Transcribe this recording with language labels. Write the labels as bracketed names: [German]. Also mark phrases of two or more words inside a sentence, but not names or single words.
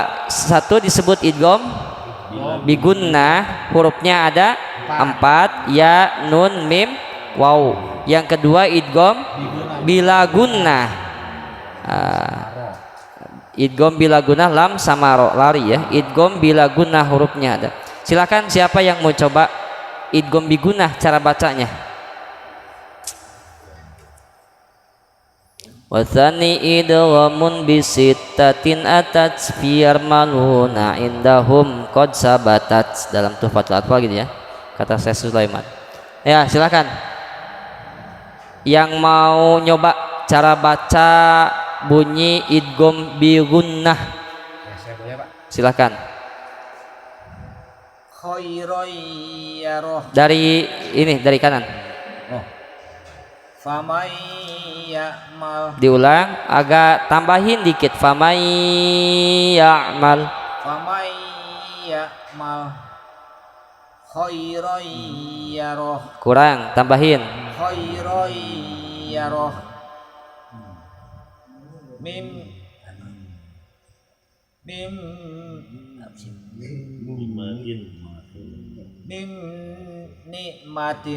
[Indonesian] Satu disebut idgham bigunnah, hurufnya ada 4, ya nun mim waw. Yang kedua idgham bila gunnah. Idgham bila gunnah lam sama ro, lari ya. Idgham bila gunnah hurufnya ada. Silakan siapa yang mau coba idgham bigunnah cara bacanya? [Arabic] وثاني إدغام بستة أتت في يرملون عندهم قد ثبتت. [Indonesian] Dalam Tuhfatul Atfal gitu ya, kata Syekh Sulaiman. Ya, silakan yang mau nyoba cara baca bunyi idgham bi gunnah. Ya, saya boleh, Pak. Silakan. [Arabic] خيرا يره. [Indonesian] Dari ini, dari kanan. [Arabic] Oh. فمن يعمل. [Indonesian] Diulang, agak tambahin dikit. [Arabic] فمن يعمل. فمن يعمل. خيرا يره. [Indonesian] Kurang, tambahin. [Arabic] خيرا يره. من نعمة.